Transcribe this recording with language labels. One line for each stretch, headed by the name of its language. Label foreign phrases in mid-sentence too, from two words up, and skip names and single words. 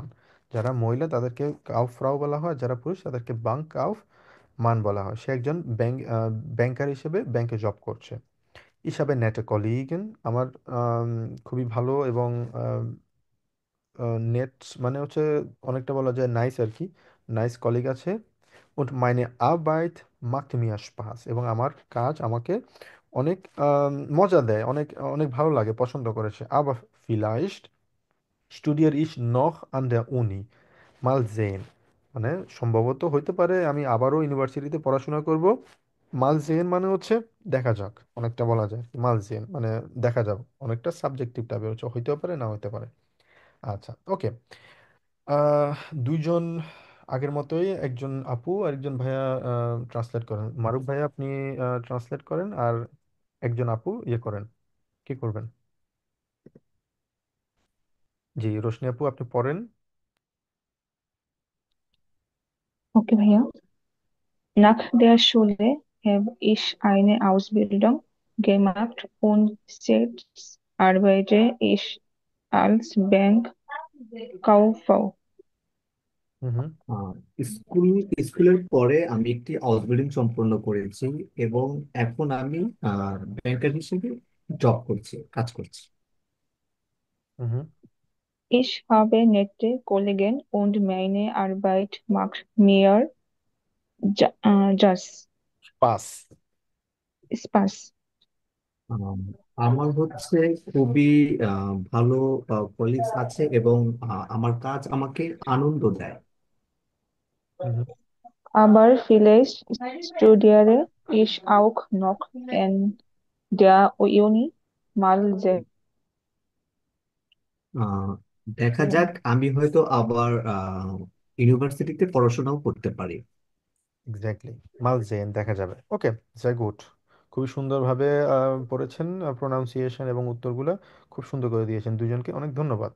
Bangla: যারা মহিলা তাদেরকে কাউফ্রাও বলা হয়, যারা পুরুষ তাদেরকে
German: Bankkaufmann
Bangla: বলা হয়। সে একজন ব্যাংকার হিসেবে ব্যাংকে জব করছে। হিসাবে
German: nette Kollegen
Bangla: আমার আম, খুবই ভালো এবং নেট মানে হচ্ছে অনেকটা বলা যায় নাইস আর কি,
English: nice colleague
Bangla: আছে।
German: und meine Arbeit macht mir Spaß,
Bangla: এবং আমার কাজ আমাকে অনেক মজা দেয়, অনেক অনেক ভালো লাগে, পছন্দ করেছে।
German: aber vielleicht studiere ich noch an der Uni, mal sehen,
Bangla: মানে সম্ভবত হইতে পারে আমি আবারও ইউনিভার্সিটিতে পড়াশোনা করব।
German: mal sehen
Bangla: মানে হচ্ছে দেখা যাক, অনেকটা বলা যায়
German: mal sehen
Bangla: মানে দেখা যাক, অনেকটা সাবজেক্টিভ টাইপের হচ্ছে, হইতেও পারে না হইতে পারে। আচ্ছা, ওকে। আহ দুইজন আগের মতোই, একজন আপু আর একজন ভাইয়া ট্রান্সলেট করেন। মারুফ ভাইয়া আপনি ট্রান্সলেট করেন, আর একজন আপু ইয়ে করেন, কি করবেন? জি, রোশনি আপু আপনি পড়েন। ওকে ভাইয়া।
German: Nach der Schule habe ich eine Ausbildung gemacht und jetzt arbeite ich als Bankkauffrau. হুম হুম।
Bangla: আহ, স্কুল স্কুলের পরে আমি একটি আউটবিল্ডিং সম্পন্ন করেছি এবং এখন আমি ব্যাংকার হিসেবে জব করছি, কাজ করছি। হুম হুম।
German: Ich habe nette Kollegen und meine Arbeit macht mir পাস। Spaß.
Bangla: আম, আমার হচ্ছে খুবই ভালো কলিগস আছে এবং আমার কাজ আমাকে আনন্দ দেয়। হুম হুম।
German: Aber vielleicht studiere ich auch noch in der Uni. Mal sehen.
Bangla: আহ, দেখা যাক, আমি হয়তো আবার ইউনিভার্সিটিতে পড়াশোনাও করতে পারি। এক্স্যাক্টলি,
German: mal sehen
Bangla: দেখা যাবে। ওকে,
German: sehr gut,
Bangla: খুব খুবই সুন্দরভাবে পড়েছেন, প্রোনাউন্সিয়েশন এবং উত্তরগুলো খুব সুন্দর করে দিয়েছেন, দুজনকে অনেক ধন্যবাদ।